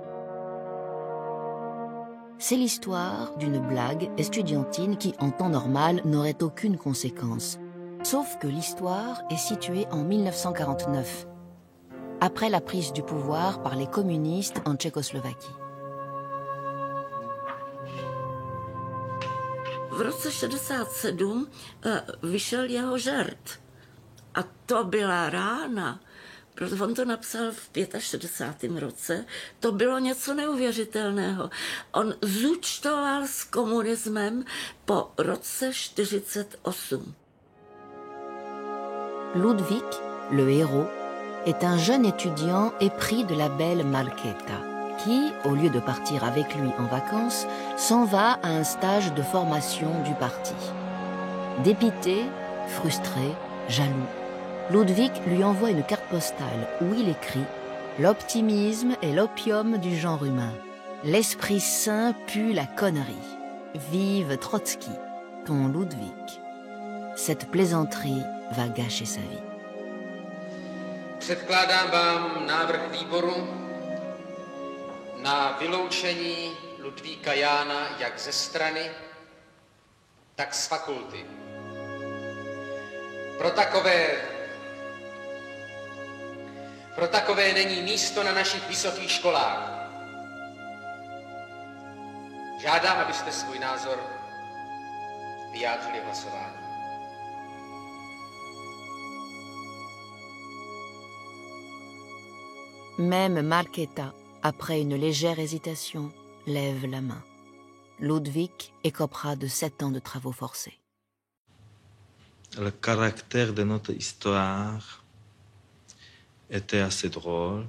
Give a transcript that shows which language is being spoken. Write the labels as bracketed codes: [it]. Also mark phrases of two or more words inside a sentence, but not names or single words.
[fr] C'est l'histoire d'une blague estudiantine qui, en temps normal, n'aurait aucune conséquence. Sauf que l'histoire est située en 1949, après la prise du pouvoir par les communistes en Tchécoslovaquie. [cs] V roce 67 vyšel jeho žert. A to byla rána. Protože on to napsal v 65. roce. To bylo něco neuvěřitelného. On zúčtoval s komunismem po roce 48. [fr] Ludvík, le héros, est un jeune étudiant épris de la belle Markéta, qui, au lieu de partir avec lui en vacances, s'en va à un stage de formation du parti. Dépité, frustré, jaloux, Ludvík lui envoie une carte postale où il écrit « L'optimisme est l'opium du genre humain. L'esprit sain pue la connerie. Vive Trotsky, ton Ludvík. » Cette plaisanterie va gâcher sa vie. [cs] Předkládám vám návrh výboru na vyloučení Ludvíka Jána jak ze strany, tak z fakulty. Pro takové není místo na našich vysokých školách. Žádám, abyste svůj názor vyjádřili hlasování. [fr] Même Markéta, après une légère hésitation, lève la main. Ludvík écopera de 7 ans de travaux forcés. Le caractère de notre histoire était assez drôle.